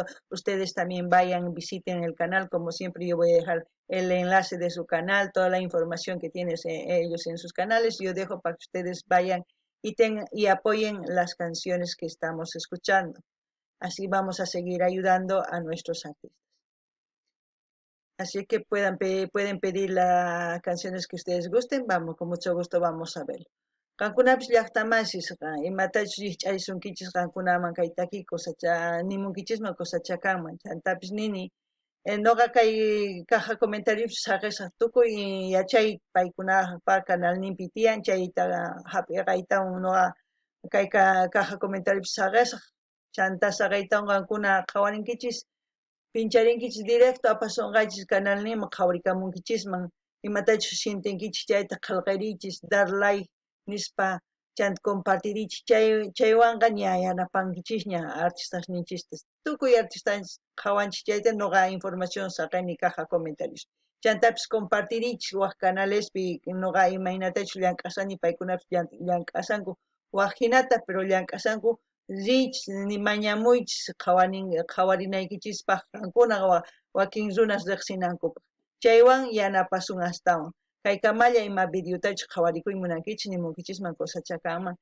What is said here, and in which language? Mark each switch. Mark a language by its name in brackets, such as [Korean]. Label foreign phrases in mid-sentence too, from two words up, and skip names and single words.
[Spanish] Ustedes también vayan, visiten el canal, como siempre yo voy a dejar el enlace de su canal, toda la información que tienen ellos en sus canales, yo dejo para que ustedes vayan y apoyen las canciones que estamos escuchando. Así vamos a seguir ayudando a nuestros artistas. Así que pueden pedir las canciones que ustedes gusten, vamos, con mucho gusto vamos a verlo. [Quechua] Kankunapis llaqtamasisqa, imatachus yich'aysunkichis kankunaman kaytaki nimunkichisman cosachakanman, chantapis nini, noqa kay [Spanish] caja comentarios [Quechua] saqisaq tukuy yachay paykunapa canalninpi tiyan, chayta hap'iqaytawan noqa kay caja comentarios saqisaq, chanta saqaytawan qankuna qhawarinkichis, pincharinkichis directo apasunqaychis canalninman qhawarikamunkichisman, imatachus sintinkichis chayta qillqirichis, dar like nispa chanta compartirichis, chaywanqa ña yanapankichis ña artistasninchistas, tukuy artistas qhawanchis chayta noqa información saqani [Spanish] caja comentarios. [Quechua] Chantapis compartirichis waq canalespi noqa imaynatachus llank'asani paykunapas llank'asanku waq hinata, pero llank'asanku richish mañamuychis qhawarinaykichispaq qankunaqa wakin runas riqsinankupaq. Chaywan yanapasun astawan. Kaykamalla ima videotachu qhawarikuy munankichis nimunkichisman cosachakanman.